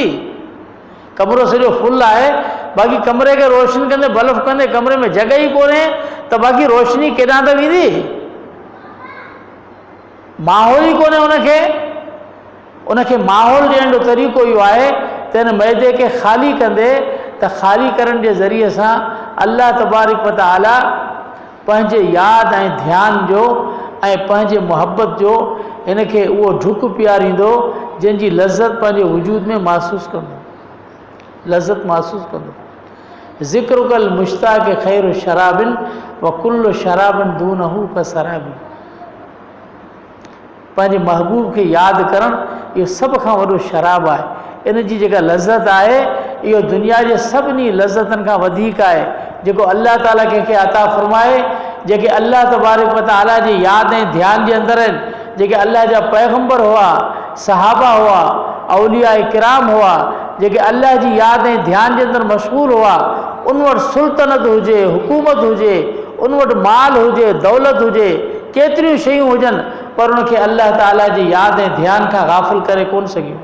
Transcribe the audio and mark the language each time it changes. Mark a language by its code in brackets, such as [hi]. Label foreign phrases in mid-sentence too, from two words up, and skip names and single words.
[sd] कमरो सॼो फुल आहे, बाक़ी कमरे खे रोशन कंदे बल्ब कंदे कमरे में जॻह ई कोन्हे त बाक़ी रोशनी केॾां त वेंदी? माहौल ई कोन्हे उनखे माहौल ॾियण जो तरीक़ो इहो आहे त हिन मैदे खे ख़ाली कंदे त ख़ाली करण जे ज़रिए सां [ar] الله تبارك وتعالى [sd] पंहिंजे यादि ऐं ध्यान जो ऐं पंहिंजे मुहबत जो हिनखे उहो ढुक पियारींदो जंहिंजी लज़त पंहिंजे वजूद में महसूसु कंदो, लज़त महसूसु कंदो। [ar] ذكر كل مشتاق خير شراب وكل شراب دونه كشرابي. [sd] पंहिंजे महबूब खे यादि करणु इहो सभ खां वॾो शराब आहे। इन जी जेका लज़त आहे इहो दुनिया जे सभिनी लज़तनि खां वधीक आहे जेको अल्लाह ताला कंहिंखे अता फ़रमाए, जेके [ar] الله تبارك وتعالى [sd] जी यादि ऐं ध्यान जे अंदरि आहिनि, जेके अल्लाह जा पैगम्बर हुआ, सहाबा हुआ, औलिया किराम हुआ, जेके अल्लाह जी यादि ऐं ध्यान जे अंदरि मशगूल हुआ, उन वटि सुल्तनत हुजे, हुकूमत हुजे, उन वटि माल हुजे, दौलत हुजे, केतिरियूं शयूं हुजनि, पर उनखे अल्लाह ताला जी यादि ऐं ध्यान खां गाफ़िल करे कोन सघियो।